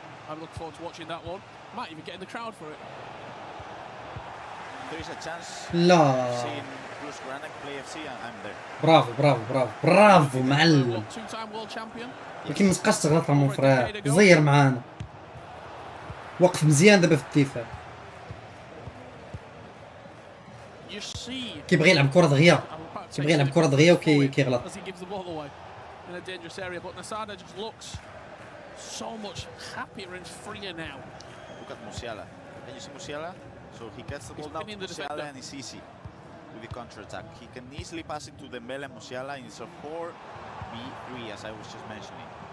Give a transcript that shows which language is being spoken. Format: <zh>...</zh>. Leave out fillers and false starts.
<en>I look forward to watching that one. Might even get in the crowd for it. There is a chance.</en> <ar>لا.</ar> <en>Seeing Bruce Granek play FC, I'm there.</en> <ar>برافو معلم.</ar> <en>Two-time world champion.</en> <ar>ولكن ما تبقاش تغلط</ar> <fr>مون فرير.</fr> <ar>زير معانا. وقف مزيان دابا في الدفاع. كيبغي يلعب كرة دغيا وكيغلط.</ar> <en>In a dangerous area, but Nasada just looks so much happier and freer now. Look at Musiala. Can you see Musiala? So he gets the ball down to Musiala and it's easy with the counter-attack. He can easily pass it to Dembele and Musiala, and it's a 4v3 as I was just mentioning.</en>